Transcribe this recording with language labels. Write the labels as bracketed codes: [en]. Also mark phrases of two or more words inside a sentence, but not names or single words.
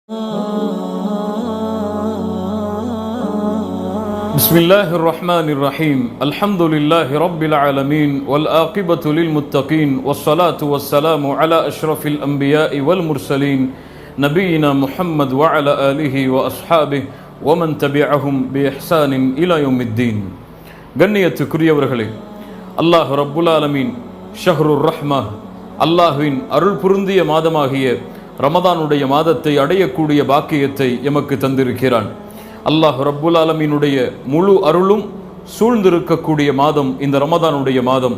[ar] بسم الله الرحمن الرحيم الحمد لله رب العالمين والعاقبة للمتقين والصلاة والسلام على أشرف الأنبياء والمرسلين نبينا محمد وعلى آله وأصحابه ومن تبعهم بإحسان إلى يوم الدين [ta] கண்ணியத்துக்குரியவர்களே, அல்லாஹ் ரப்புல் ஆலமீன் ஷஹ்ருர் ரஹ்மா, அல்லாஹ்வின் அருள் பொருந்திய மாதமாகிய ரமதானுடைய மாதத்தை அடையக்கூடிய பாக்கியத்தை எமக்கு தந்திருக்கிறான். [ar] الله رب العالمين [ta] முழு அருளும் சூழ்ந்திருக்கக்கூடிய மாதம் இந்த ரமதானுடைய மாதம்.